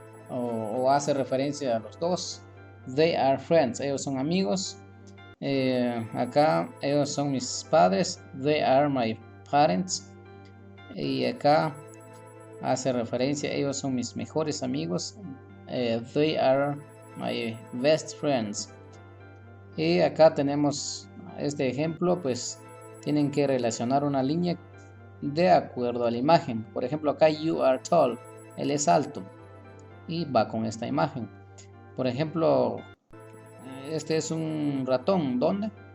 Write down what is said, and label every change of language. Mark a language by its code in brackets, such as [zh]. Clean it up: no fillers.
[es] O hace referencia a los dos. [en] They are friends. [es] Ellos son amigos. Acá ellos son mis padres. [en] They are my parents. [es] Y acá hace referencia, ellos son mis mejores amigos. [en] They are my best friends. [es] Y acá tenemos este ejemplo, pues tienen que relacionar una línea de acuerdo a la imagen. Por ejemplo, acá [en] you are tall, [es] él es alto y va con esta imagen. Por ejemplo, este es un ratón, ¿dónde?